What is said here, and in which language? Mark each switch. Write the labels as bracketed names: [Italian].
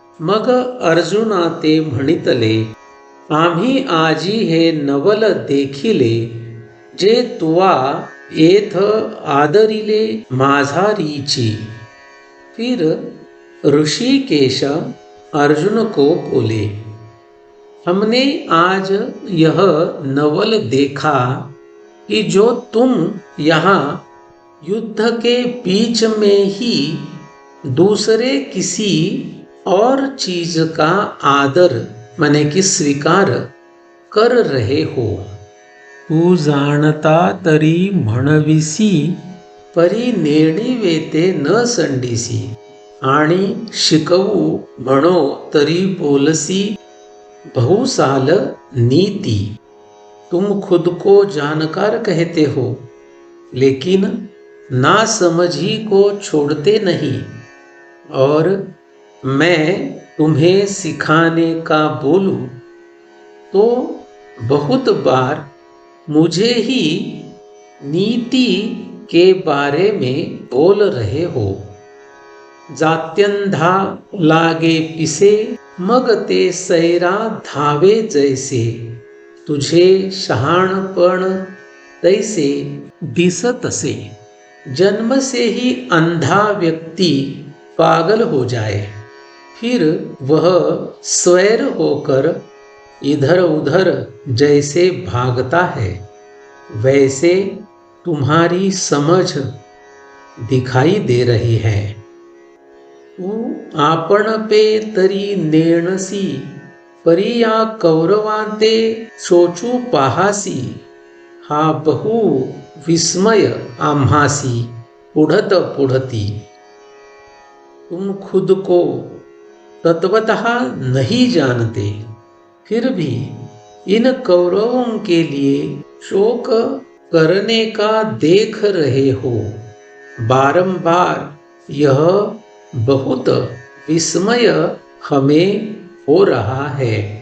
[Marathi] मग अर्जुना ते म्हणितले, आम्ही आजी हे नवल देखिले, जे तुवा येथ आदरिले माझारीची। [Hindi] फिर ऋषिकेश अर्जुन को बोले, हमने आज यह नवल देखा कि जो तुम यहाँ युद्ध के बीच में ही दूसरे किसी और चीज का आदर माने कि स्वीकार कर रहे हो। [Marathi] तू जाणता तरी म्हणविसी, परी नेणिवे ते न संडीसी, आणि शिकवू म्हणो तरी बोलसी बहुसाल नीति। [Hindi] तुम खुद को जानकार कहते हो, लेकिन ना समझी को छोड़ते नहीं, और मैं तुम्हें सिखाने का बोलूं तो बहुत बार मुझे ही नीति के बारे में बोल रहे हो। [Marathi] जात्यंधा लागे पिसे, मग ते सैरा धावे जैसे, तुझे शहाणपण तैसे दिसत असे। [Hindi] जन्म से ही अंधा व्यक्ति पागल हो जाए, फिर वह स्वैर होकर इधर उधर जैसे भागता है, वैसे तुम्हारी समझ दिखाई दे रही है। [Marathi] तू आपण पे तरी नेणसी, परी या कौरवांते सोचू पाहासी। हा बहु विस्मय आम्हासी पुढत पुढती। [Hindi] तुम खुद को तत्वतः नहीं जानते, फिर भी इन कौरवों के लिए शोक करने का देख रहे हो। बारंबार यह बहुत विस्मय हमें हो रहा है।